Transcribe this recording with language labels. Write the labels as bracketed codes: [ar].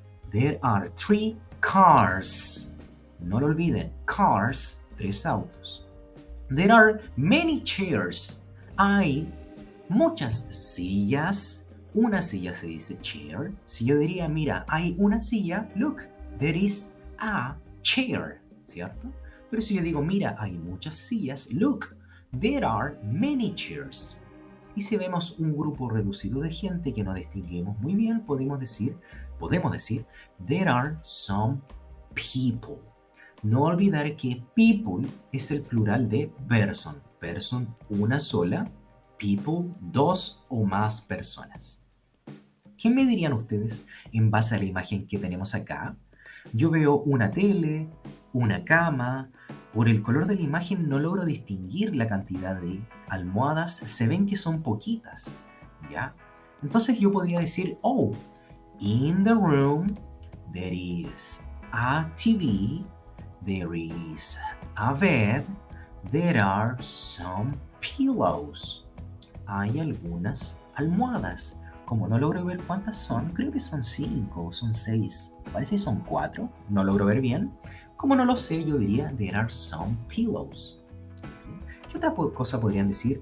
[en] There are 3 cars. [es] No lo olviden, cars, 3 autos. [en] There are many chairs. [es] Hay muchas sillas. Una silla se dice chair. Si yo diría, mira, hay una silla, [en] look, there is a chair, [es] ¿cierto? Pero si yo digo, mira, hay muchas sillas, [en] look, there are many chairs. [es] Y si vemos un grupo reducido de gente que no distinguimos muy bien, podemos decir, [en] there are some people. [es] No olvidar que people es el plural de person. Person, una sola. People, 2 o más personas. ¿Qué me dirían ustedes en base a la imagen que tenemos acá? Yo veo una tele, una cama. Por el color de la imagen no logro distinguir la cantidad de almohadas. Se ven que son poquitas, ¿ya? Entonces yo podría decir, oh, [en] in the room there is a TV, there is a bed, there are some pillows. [es] Hay algunas almohadas. Como no logro ver cuántas son, creo que son 5 o son 6. Parece que son 4, no logro ver bien. Como no lo sé, yo diría [en] there are some pillows. [es] ¿Qué otra cosa podrían decir?